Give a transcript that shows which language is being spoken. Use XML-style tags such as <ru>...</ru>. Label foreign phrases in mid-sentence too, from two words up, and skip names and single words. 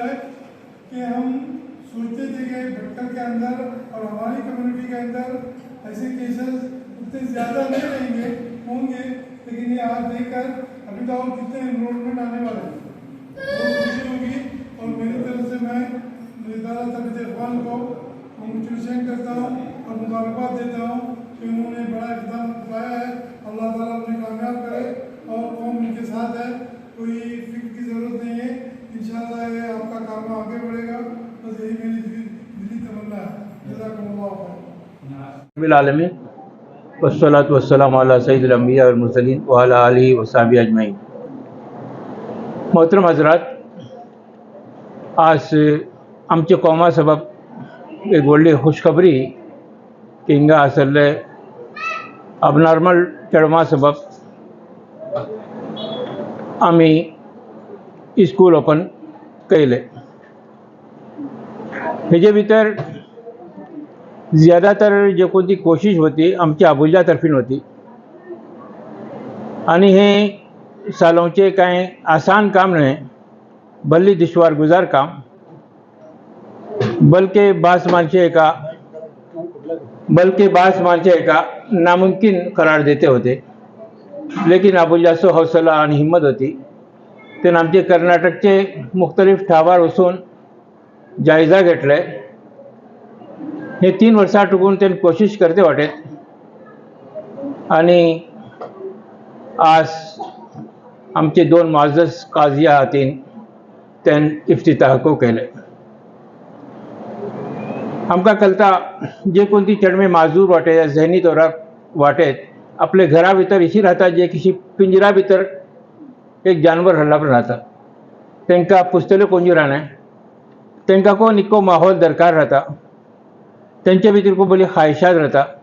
<hi>है कि हम सोचते थे कि भटकल के अंदर और हमारी कम्युनिटी के अंदर ऐसे केसेस उतने ज़्यादा नहीं रहेंगे होंगे लेकिन ये आज देखकर अभी तो और कितने इनरोलमेंट आने वाले हैं बहुत खुशी होगी और मेरी तरफ से मैं इदारा तर्बियत इक़बाल को कंग्रेचुलेशन करता हूँ और मुबारकबाद देता हूँ कि उन्होंने बड़ा इक़दाम उठाया है। अल्लाह ताला उन्हें कामयाब करे और कौम उनके साथ है कोई फिक्र की ज़रूरत नहीं है इंशाअल्लाह ये आपका काम आगे बढ़ेगा बस यही मेरी दिली तमन्ना है।</hi> <ar>जज़ाकुमुल्लाह بل والصلاة والسلام على سيد الأنبياء والمرسلين وعلى آله وصحبه أجمعين.</ar> <kok>मोहतरम हजरात, आज आमच्या कौमा सबब एक व्हडली खुशखबरी की हिंगा आसले अबनॉर्मल चेडवां सबब आमी</kok> <en>school open</en> <kok>केले। हेजे भितर ज़्यादातर जो कोणती कोशिश होती आमच्या अबुजा तर्फीन होती आणि हे सालोंचे कांय आसान काम न्हय बल्ली दुश्वार गुजार काम बल्कि बास मानचे एका नामुमकिन करार देते होते। लेकिन अबुजाचो हौसला आणि हिम्मत होती त्यानं आमचे कर्नाटकचे मुख्तलिफ ठावार वचून जायजा घेतले। हे 3 वर्सां टुकून ते कोशिश करते वाटेत आणि आज आमचे 2 मुअज़्ज़ज़ काजिया हातीन तेन इफ्तिताह केले। आमकां कळटा जे कोणती चेडवे माजूर वाटे या जहनी तौराक वाटेत आपले घरा भितर इशी राहतात जे किशी पिंजरा भितर एक जानवर हल्ला पण राहता तांकां पुस्तल्यो कोंजी राहना तांकां को निको माहोल दरकार राहता तेंचे भितर खूब बरी ख्वाहिशात राहता</kok>